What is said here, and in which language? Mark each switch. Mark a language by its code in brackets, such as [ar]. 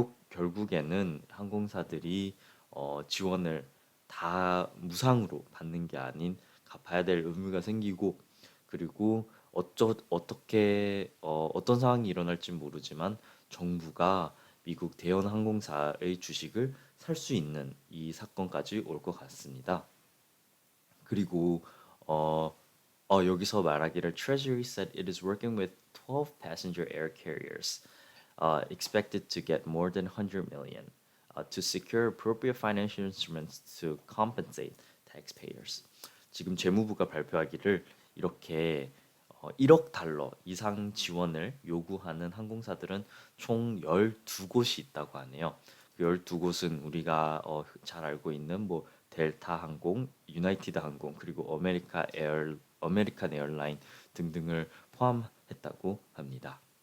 [ko] 결국에는 항공사들이 지원을 다 무상으로 받는 게 아닌 갚아야 될 의무가 생기고 그리고 어떤 상황이 일어날지 모르지만 정부가 미국 대형 항공사의 주식을 살 수 있는 이 사건까지 올 것 같습니다. 그리고 여기서 말하기를 [en] Treasury said it is working with 12 passenger air carriers. expected to get more than 100 million to secure appropriate financial instruments to compensate taxpayers. [ko] 지금 재무부가 발표하기를 이렇게 1억 달러 이상 지원을 요구하는 항공사들은 총 12곳이 있다고 하네요. 그 12곳은 우리가 잘 알고 있는 뭐 델타 항공, 유나이티드 항공, 그리고 아메리칸 에어라인 등등을 포함했다고 합니다.